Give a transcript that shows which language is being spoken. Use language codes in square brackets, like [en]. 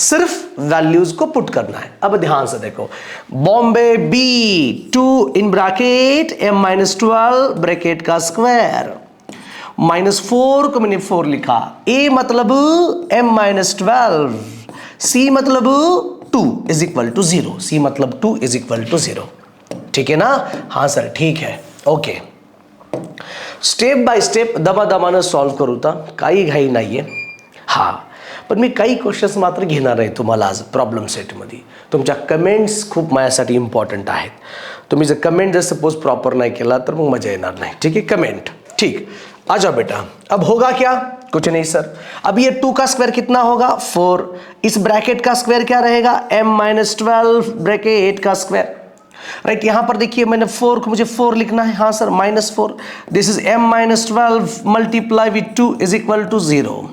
[hi] सिर्फ वैल्यूज को पुट करना है. अब ध्यान से देखो. Bombay b 2 in bracket m minus 12 bracket का स्क्वायर माइनस 4 को मैंने 4 लिखा. a मतलब m माइनस 12, c मतलब 2 इज इक्वल टू 0. c मतलब 2 इज इक्वल टू 0. ठीक है ना? हाँ सर ठीक है. [mr] Okay, step by step दमादमानं solve करू ता, काही घाई नाहीये. हा, पण मी काही क्वेश्चन्स मात्र घेणार आहे तुम्हाला आज प्रॉब्लेम सेटमध्ये. तुमच्या कमेंट्स खूप माझ्यासाठी इम्पॉर्टंट आहेत. तुम्ही जर कमेंट जर सपोज प्रॉपर नाही केला तर मग मजा येणार नाही. [hi] ठीक है, कमेंट. ठीक, आ जाओ बेटा. अब होगा क्या? कुछ नहीं सर. अब ये 2 का स्क्वायर कितना होगा? 4. इस ब्रैकेट का स्क्वायर क्या रहेगा? m माइनस 12 ब्रैकेट का स्क्वायर. राइट। यहां पर देखिए मैंने 4 को मुझे 4 लिखना है, हाँ sir -4, [en] This is m-12 multiply with 2 is equal to 0।